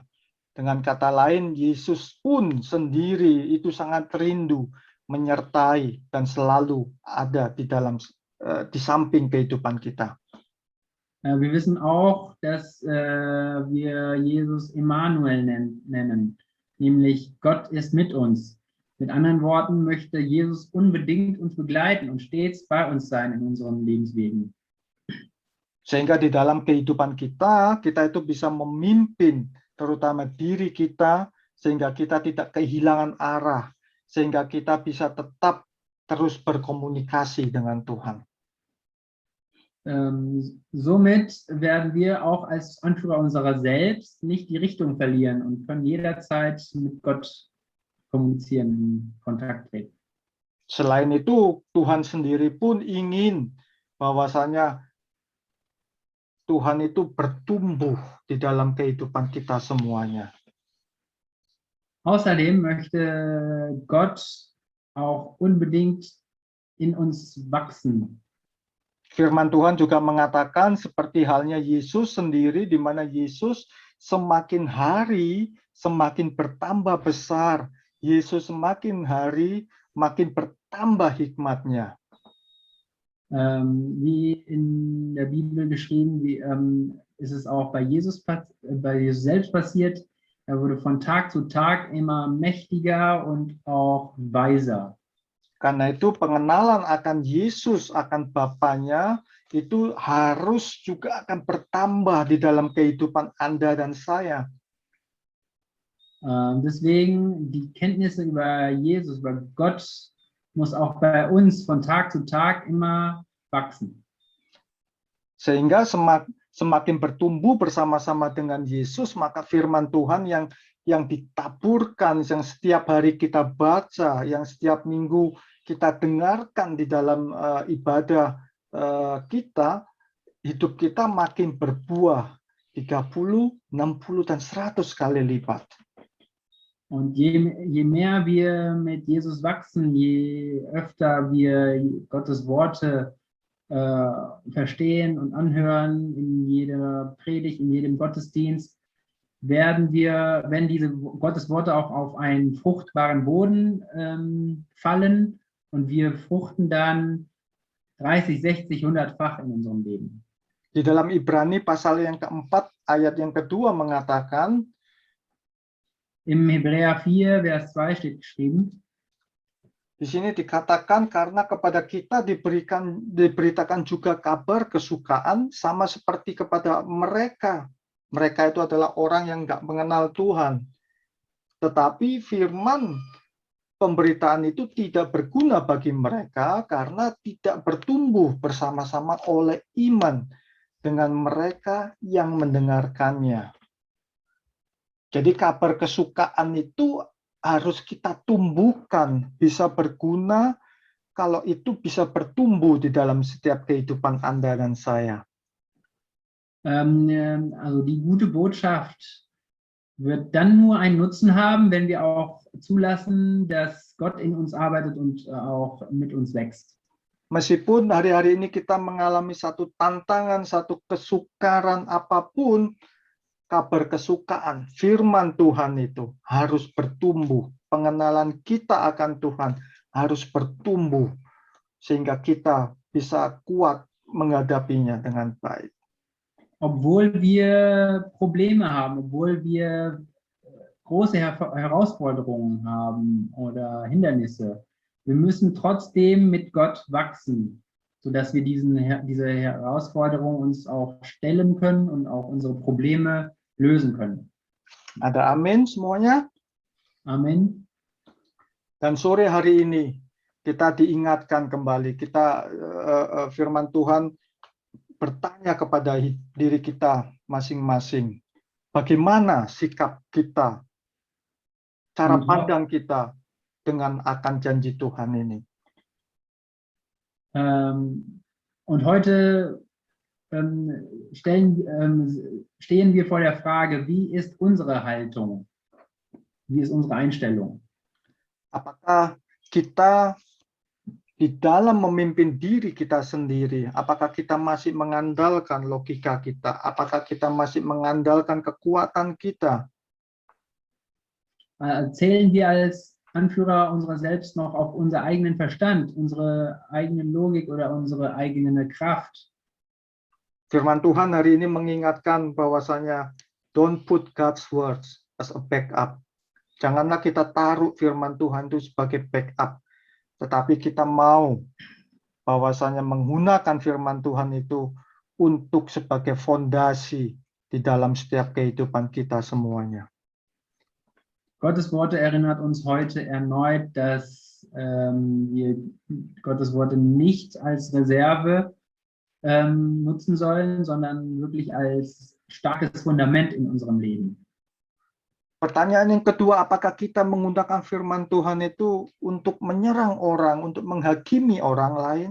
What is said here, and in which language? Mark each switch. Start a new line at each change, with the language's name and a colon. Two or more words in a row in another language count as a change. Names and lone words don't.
Indonesian: Dengan kata lain, Yesus pun sendiri itu sangat rindu menyertai dan selalu ada di samping kehidupan kita.
German: Wir wissen auch, dass wir Jesus Immanuel nennen, nämlich Gott ist mit uns. Mit anderen Worten möchte Jesus unbedingt uns begleiten und stets bei uns sein in unseren Lebenswegen.
Indonesian: Sehingga di dalam kehidupan kita itu bisa memimpin terutama diri kita, sehingga kita tidak kehilangan arah, sehingga kita bisa tetap terus berkomunikasi dengan Tuhan.
German: Somit werden wir auch als Anführer unserer selbst nicht die Richtung verlieren und können jederzeit mit Gott kommunizieren, in Kontakt treten.
Indonesian: Selain itu, Tuhan sendiri pun ingin bahwasanya Tuhan itu bertumbuh di dalam kehidupan kita semuanya.
German: Außerdem möchte Gott auch unbedingt in uns wachsen.
Indonesian: Firman Tuhan juga mengatakan seperti halnya Yesus sendiri, di mana Yesus semakin hari semakin bertambah besar. Yesus semakin hari makin bertambah hikmatnya.
German: Wie in der Bibel geschrieben, ist es auch bei Jesus selbst passiert. Er wurde von Tag zu Tag immer mächtiger und auch weiser.
Indonesian: Karena itu pengenalan akan Yesus, akan Bapaknya, itu harus juga akan bertambah di dalam kehidupan Anda dan saya.
German: Deswegen die Kenntnisse über Jesus, über Gott, muss auch bei uns von Tag zu Tag immer wachsen.
Indonesian: Sehingga semakin bertumbuh bersama-sama dengan Yesus, maka firman Tuhan yang ditaburkan, yang setiap hari kita baca, yang setiap minggu kita dengarkan di dalam ibadah kita, hidup kita makin berbuah 30, 60, dan 100 kali lipat.
German: Und je mehr wir mit Jesus wachsen, je öfter wir Gottes Worte verstehen und anhören in jeder Predigt, in jedem Gottesdienst, wenn diese Gottes Worte auch auf einen fruchtbaren Boden fallen und wir fruchten dann 30, 60, 100-fach in unserem Leben.
Indonesian: Di dalam Ibrani pasal yang keempat, ayat yang kedua mengatakan,
German: im Hebräer 4, Vers 2 steht geschrieben,
Indonesian: di sini dikatakan karena kepada kita diberitakan juga kabar kesukaan sama seperti kepada mereka. Mereka itu adalah orang yang nggak mengenal Tuhan. Tetapi firman pemberitaan itu tidak berguna bagi mereka karena tidak bertumbuh bersama-sama oleh iman dengan mereka yang mendengarkannya. Jadi kabar kesukaan itu harus kita tumbuhkan, bisa berguna kalau itu bisa bertumbuh di dalam setiap kehidupan Anda dan saya.
German: Also die gute Botschaft wird dann nur einen Nutzen haben, wenn wir auch zulassen, dass Gott in uns arbeitet und auch mit uns wächst.
Indonesian: Meskipun hari-hari ini kita mengalami satu tantangan, satu kesukaran apapun, kabar kesukaan, firman Tuhan itu harus bertumbuh. Pengenalan kita akan Tuhan harus bertumbuh sehingga kita bisa kuat menghadapinya dengan baik.
German: Obwohl wir Probleme haben, obwohl wir große Herausforderungen haben oder Hindernisse, wir müssen trotzdem mit Gott wachsen, sodass wir diese Herausforderungen uns auch stellen können und auch unsere Probleme lösen können.
Indonesian: Ada amin semuanya? Amen. Dan sore hari ini kita diingatkan kembali, firman Tuhan bertanya kepada diri kita masing-masing, bagaimana sikap kita, cara pandang kita dengan akan janji Tuhan ini.
German: Und heute stehen wir vor der Frage, wie ist unsere Haltung? Wie ist unsere Einstellung?
Indonesian: Apakah kita di dalam memimpin diri kita sendiri, apakah kita masih mengandalkan logika kita? Apakah kita masih mengandalkan kekuatan kita?
German: Zählen wir als Anführer unserer selbst noch auf unseren eigenen Verstand, unsere eigene Logik oder unsere eigene Kraft?
Indonesian: Firman Tuhan hari ini mengingatkan bahwasanya
English: don't put God's words as a backup.
Indonesian: Janganlah kita taruh firman Tuhan itu sebagai backup. Tetapi kita mau bahwasanya menggunakan firman Tuhan itu untuk sebagai fondasi di dalam setiap kehidupan kita semuanya.
German: Gottes Worte erinnert uns heute erneut, dass wir Gottes Worte nicht als Reserve nutzen sollen, sondern wirklich als starkes Fundament in unserem Leben.
Indonesian: Pertanyaan yang kedua, apakah kita menggunakan firman Tuhan itu untuk menyerang orang, untuk menghakimi orang lain?